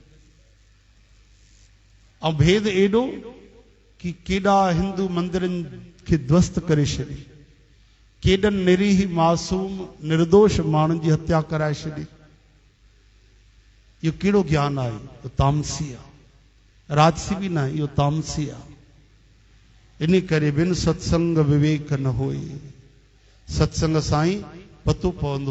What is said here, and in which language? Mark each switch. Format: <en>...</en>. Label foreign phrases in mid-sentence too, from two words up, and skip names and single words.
<sd>ऐं भेद एॾो कि केॾा हिंदू मंदिरनि खे ध्वस्त करे छॾी, केॾनि निरीह मासूम निर्दोष माण्हुनि जी हत्या कराए छॾी। इहो कहिड़ो ज्ञान आहे? इहो तामसी आहे, राजसी बि न, इहो तामसी आहे। इन करे</sd> <awa>बिन सत्संग विवेक न होई।</awa> <sd>सत्संग सां ई पतो पवंदो आहे।</sd>